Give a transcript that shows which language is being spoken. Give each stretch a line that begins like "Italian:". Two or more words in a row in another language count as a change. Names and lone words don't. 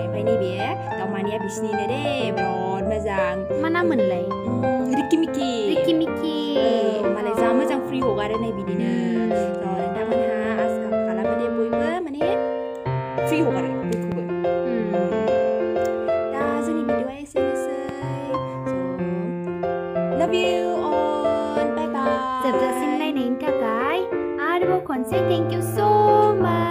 Bodo: ओमफ्राय नैबे दावमानिया बिसिनिनो दे बिराद मोजां। मा नाममोनलाय? रिकि मिकि। रिकि मिकि। मालाय जा मोजां फ्रि हगारो नै बिदिनो। नोंथांमोनहा आसा खालामो दे बयबो माने फ्रि हगारो बयखौबो। दा जोंनि भिडिअआ एसेनोसै।
English: Love you all. Bye bye.
Bodo: जोबजासिम नायनायनि थाखाय आरोबाव खनसे
English: thank you so'